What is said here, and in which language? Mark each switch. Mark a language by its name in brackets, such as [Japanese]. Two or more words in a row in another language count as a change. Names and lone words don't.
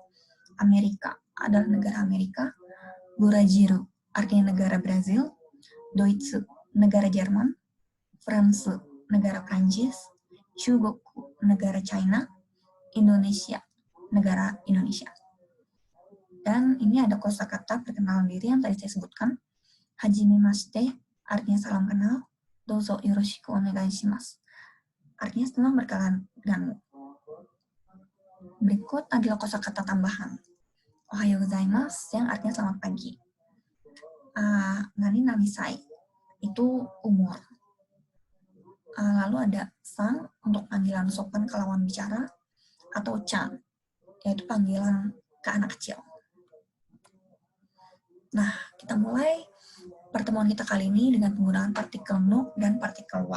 [Indonesian] Amerika adalah negara Amerika, Burazilu artinya negara Brazil, Doitsu negara Jerman, France negara Prancis, Chugoku negara China, Indonesia negara Indonesia. Dan ini ada kosakata perkenalan diri yang tadi saya sebutkan. Hajimemashite artinya salam kenal, [Japanese] どうぞよろしくお願いします [Indonesian] artinya senang berkenalan denganmu. Berikut adalah kosakata tambahan. [Japanese] おはようございます [Indonesian] yang artinya selamat pagi. Nani namisai itu umur. Lalu ada san untuk panggilan sopan ke lawan bicara, atau chan yaitu panggilan ke anak kecil. Nah, kita mulai pertemuan kita kali ini dengan penggunaan partikel no dan partikel wa.